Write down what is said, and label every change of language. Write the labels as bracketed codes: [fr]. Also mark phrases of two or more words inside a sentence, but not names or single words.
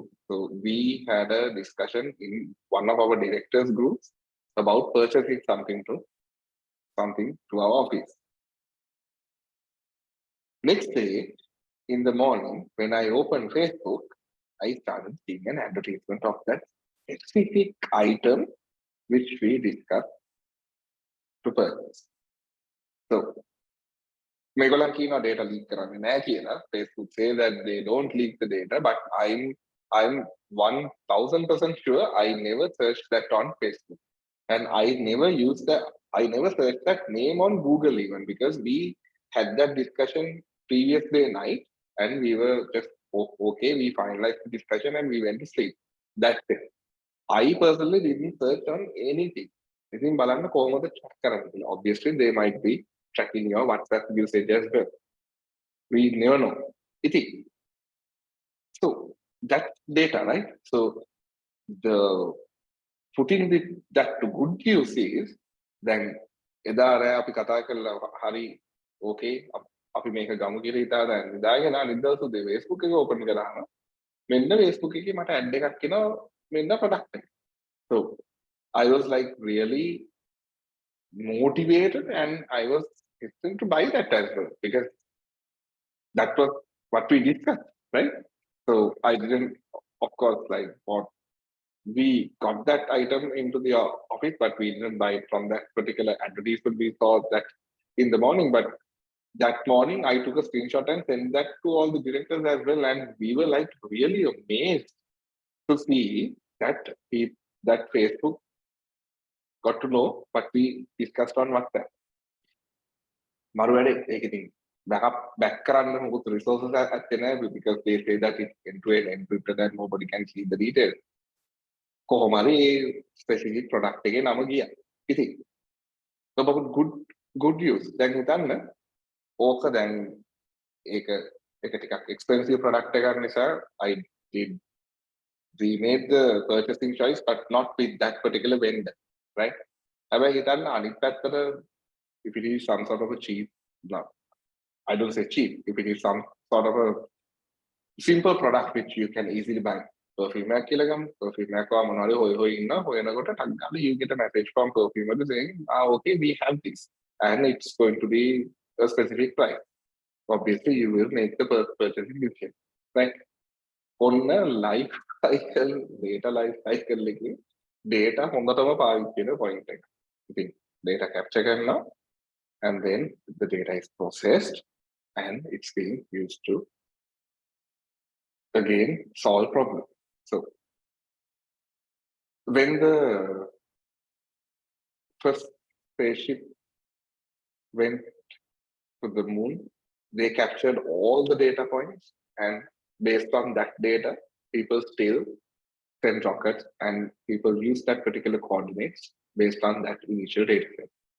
[en] So we had a discussion in one of our directors groups about purchasing something to our office. Next day in the morning, when I opened Facebook, I started seeing an advertisement of that specific item which we discussed to purchase. [si] So මේගොල්ලන් කියනවා data leak කරන්නේ නැහැ කියලා. [en] Facebook say that they don't leak the data, but I'm 1000% sure I never searched that on Facebook. And I never searched that name on Google even, because we had that discussion previous day night and we were just okay, we finalized the discussion and we went to sleep. That's it. I personally didn't search on anything. [si] ඉතින් බලන්න කොහොමද track කරන්නේ කියලා. [en] Obviously they might be tracking your WhatsApp usage as well. We never know. So that's data, right? So the putting that to good use is then [si] එදා රෑ අපි කතා කරලා හරි okay අපි මේක ගමු කියලා හිතාගෙන ඉඳාගෙන අනිද්දාට උදේ Facebook එක open කරාම මෙන්න Facebook එකේ මට ad එකක් එනවා මෙන්න product එක. [en] So I was like really motivated and I was hesitant to buy that as well because that was what we discussed, right? So I didn't, of course, like what we got that item into the office, but we didn't buy it from that particular advertisement. We saw that in the morning, but that morning I took a screenshot and sent that to all the directors as well, and we were like really amazed to see that that Facebook got to know what we discussed on WhatsApp. [si] Back කරන්න මොකද resources ඇත්තේ නැහැ [en] because they say that it's end-to-end encrypted and nobody can see the details. [si] කොහොම හරි [en] specific product [si] එකේ නම ගියා. ඉතින් [en] good use. [si] දැන් හිතන්න ඕක දැන් ඒක ටිකක් [en] expensive product [si] එකක් නිසා [en] we made the purchasing choice but not with that particular vendor, right? [si] හැබැයි හිතන්න අනිත් පැත්තට [en] if it is some sort of a cheap, no, I don't say cheap, if it is some sort of a simple product which you can easily buy. [si] Perfume එකක් කියලා ගමු. Perfume එකක් ඔයා මොනවාරි හොය ඉන්නවා. හොයනකොට ටක් ගාලා [en] you get a message from perfume එක saying, okay, we have this and it's going to be a specific price. Obviously, you will make the purchasing decision. [si] Right? ඔන්න [en] life cycle, data life cycle [si] එකේ data හොඳටම පාවිච්චි වෙන point එක. [en] ඉතින් data capture කරනවා and then the data is processed and it's being used to again solve problem. So when the first spaceship went to the moon, they captured all the data points, and based on that data, people still send rockets and people use that particular coordinates based on that initial data set.